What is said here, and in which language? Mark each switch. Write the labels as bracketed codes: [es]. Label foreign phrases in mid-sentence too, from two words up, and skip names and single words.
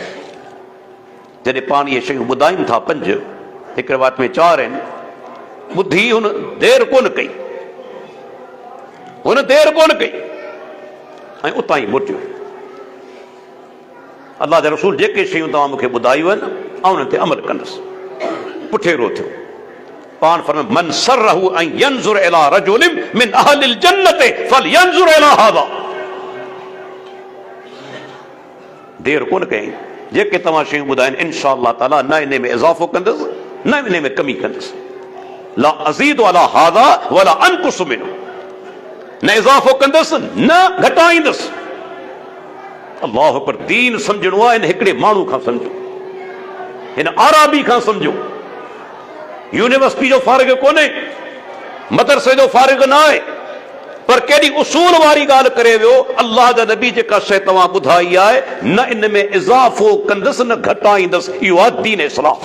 [sd] जॾहिं पाण इहे शयूं ॿुधायूं था पंज, हिकु रिवायत में चार आहिनि, ॿुधी हुन देर कोन कई, हुन देर कोन कई ऐं उतां ई मोटियो। अल्लाह जा रसूल जेके शयूं तव्हां मूंखे ॿुधायूं आहिनि, ऐं उन्हनि ते अमल कंदुसि, पुठेरो थियो। पाण फरमाए [ar] مَنْ سَرَّهُ أَنْ يَنْظُرَ إِلَى رَجُلٍ مِنْ أَهْلِ الْجَنَّةِ فَلْيَنْظُرْ إِلَى هَذَا. [sd] देर कोन कई, जेके तव्हां शयूं ॿुधाइनि [ar] إِنْ شَاءَ اللَّهُ تَعَالَى [sd] न इन में इज़ाफ़ो कंदुसि, न इन में कमी कंदुसि। [ar] لَا أَزِيدُ عَلَى هَذَا وَلَا أَنْقُصُ مِنْهُ, [sd] न इज़ाफ़ो कंदुसि न घटाईंदुसि। अल्लाह पर दीन सम्झणो आहे, इन हिकिड़े माण्हू खां सम्झो, हिन आराबी खां सम्झो। यूनिवर्सिटी जो फारिग कोन्हे, मदरसे जो फारिग न आहे, पर केॾी उसूल वारी ॻाल्हि करे वियो, अल्लाह जा नबी जेका शइ तव्हां ॿुधाई आहे न इन में इज़ाफ़ो कंदुसि न घटाईंदुसि, इहो आहे दीन इस्लाम।